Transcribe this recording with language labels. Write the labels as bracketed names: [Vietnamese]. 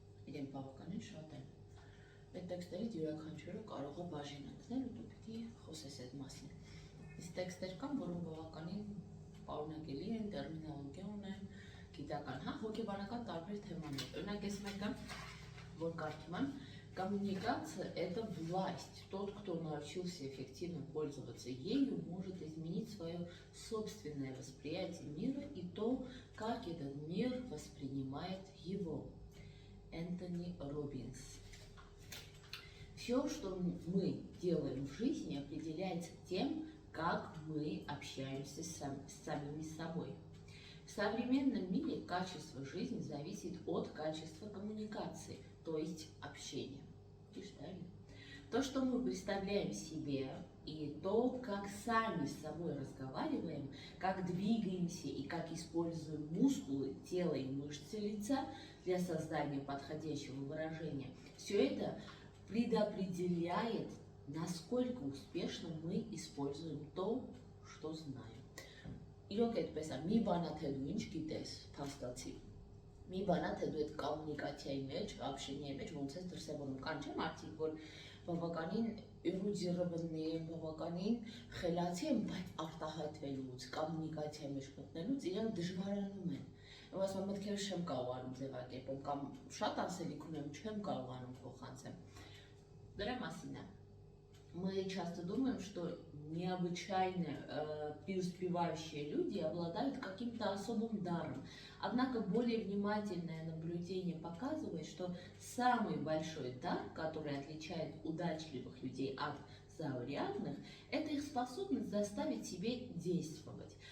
[Armenian] իրենք բավականին շատ են, այդ տեքստերից յուրաքանչյուրը կարող է բաժին ընկնել ու դու պիտի խոսես այդ մասին, իսկ տեքստեր կան, որոնք բավականին պարունակելի են, տերմինոլոգիա ունեն, գիտական, հա, հոգեբանական տարբեր թեմաներ, օրինակ ես մեկը, որ կարդում եմ, [Russian] коммуникация – это власть. Тот, кто научился эффективно пользоваться ею, может изменить свое собственное восприятие мира и то, как этот мир воспринимает его. Энтони Роббинс. Все, что мы делаем в жизни, определяется тем, как мы общаемся с самими собой. В современном мире качество жизни зависит от качества коммуникации, то есть общения. То, что мы представляем себе, и то, как сами с собой разговариваем, как двигаемся и как используем мускулы тела и мышцы лица для создания подходящего выражения, все это предопределяет, насколько успешно мы используем то, что знаем. [Armenian] Իրոք այդպես է, մի բանա թե դու ինչ գիտես, փաստացի, մի բանա թե դու այդ կոմունիկացիայի մեջ, общենիայի մեջ ոնց ես դրսևորում, կան չէ մարդիկ, որ բավականին էրուդիրованные են, բավականին խելացի են, բայց արտահայտվելուց, կոմունիկացիայի մեջ մտնելուց իրենք դժվարանում են։ Ու ասում եմ, մտքերս չեմ կարողանում ձևակերպել, կամ շատ ասելիք ունեմ, չեմ կարողանում փոխանցեմ։ Դրա մասին է, [Russian] Мы часто думаем, что необычайно преуспевающие люди обладают каким-то особым даром. Однако более внимательное наблюдение показывает, что самый большой дар, который отличает удачливых людей от заурядных, это их способность заставить себе действовать.